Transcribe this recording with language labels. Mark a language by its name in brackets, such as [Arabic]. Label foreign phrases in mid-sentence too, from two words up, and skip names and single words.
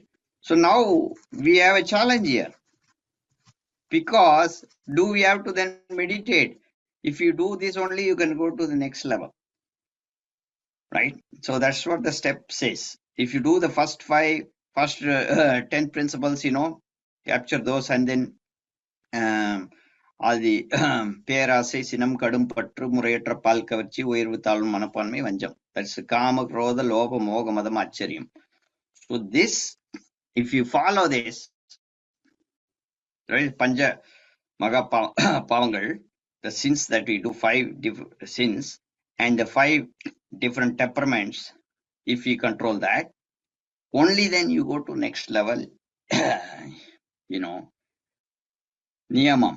[English] So now we have a challenge here, because do we have to then meditate? If you do this only, you can go to the next level, right? So that's what the step says. If you do the first 10 principles, capture those, and then all the [Tamil] பேராசை சினம் கடும் பற்று முறையற்ற பால் கவர்ச்சி உயர்வு தாழ்வு மனப்பான்மை வஞ்சம். [English] That's [Sanskrit] काम क्रोध लोभ मोह मद आचार्य. [English] So this, if you follow this, right, [Tamil] பஞ்ச மகா பாவங்கள், [English] the sins that we do, 5 sins, and the 5 different temperaments, if you control that, only then you go to next level, Niyamam.